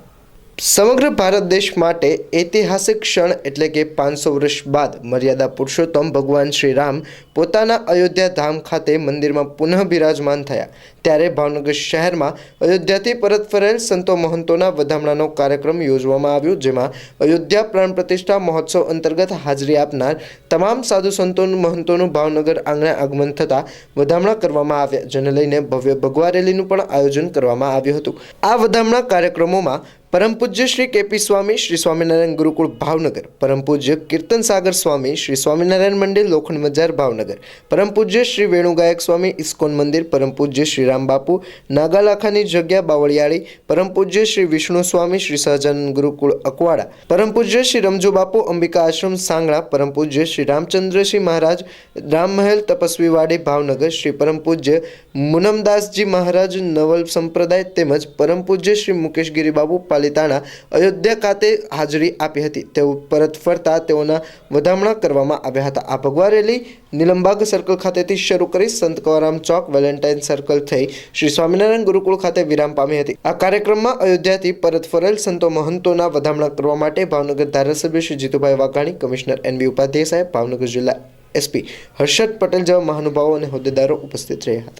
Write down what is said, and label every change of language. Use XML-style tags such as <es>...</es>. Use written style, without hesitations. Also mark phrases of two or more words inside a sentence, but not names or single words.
<gu>સમગ્ર ભારત દેશ માટે ઐતિહાસિક ક્ષણ એટલે કે 500 વર્ષ બાદ મર્યાદા પુરુષોત્તમ ભગવાન શ્રી રામ પોતાના અયોધ્યા ધામ ખાતે મંદિરમાં પુનઃ બિરાજમાન થયા ત્યારે ભાવનગર શહેરમાં અયોધ્યાથી પરત ફરેલ સંતો મહંતોના વધામણાનો કાર્યક્રમ યોજવામાં આવ્યો, જેમાં અયોધ્યા પ્રાણ પ્રતિષ્ઠા મહોત્સવ અંતર્ગત હાજરી આપનાર તમામ સાધુ સંતો મહંતોનું ભાવનગર આંગણે આગમન થતા વધામણા કરવામાં આવ્યા, જેને લઈને ભવ્ય ભગવા રેલીનું પણ આયોજન કરવામાં આવ્યું હતું। આ વધામણા કાર્યક્રમોમાં परम पूज्य श्री केपी स्वामी श्री स्वामीनारायण गुरुकुल भावनगर, परम पूज्य कीर्तन सागर स्वामी श्री स्वामीनारायण मंदिर लोखंड बजार भावनगर, परम पूज्य श्री वेणुगायक स्वामी इस्कोन मंदिर, परम पूज्य श्री राम बापू नागालाखानी जग्या बावळियाड़ी, परम पूज्य श्री विष्णु स्वामी श्री सहजानंद गुरुकुल अकवाड़ा, परम पूज्य श्री रमजू बापू अंबिका आश्रम सांगड़ा, परम पूज्य श्री रामचंद्र श्री महाराज राम महल तपस्वी वाड़ी भावनगर, श्री परम पूज्य मुनमदास जी महाराज नवल संप्रदाय तेमज परम पूज्य श्री मुकेश गिरी बाबू पालिताणा अयोध्या ખાતે હાજરી આપી હતી। તેઓ પરત ફરતા તેઓના વધામણા કરવામાં આવ્યા હતા। આ ભગવા રેલી નીલમબાગ સર્કલ ખાતેથી શરૂ કરી સંત કંવરરામ ચોક વેલેન્ટાઇન સર્કલ થઈ શ્રી સ્વામિનારાયણ ગુરુકુળ ખાતે વિરામ પામી હતી। આ કાર્યક્રમમાં અયોધ્યાથી પરત ફરેલ સંતો મહંતોના વધામણા કરવા માટે ભાવનગર ધારાસભ્ય શ્રી જીતુભાઈ વાઘાણી, કમિશનર NB ઉપાધ્યાય સાહેબ, ભાવનગર જિલ્લા SP હર્ષદ પટેલ જેવા મહાનુભાવો અને હોદ્દેદારો ઉપસ્થિત રહ્યા હતા।</gu>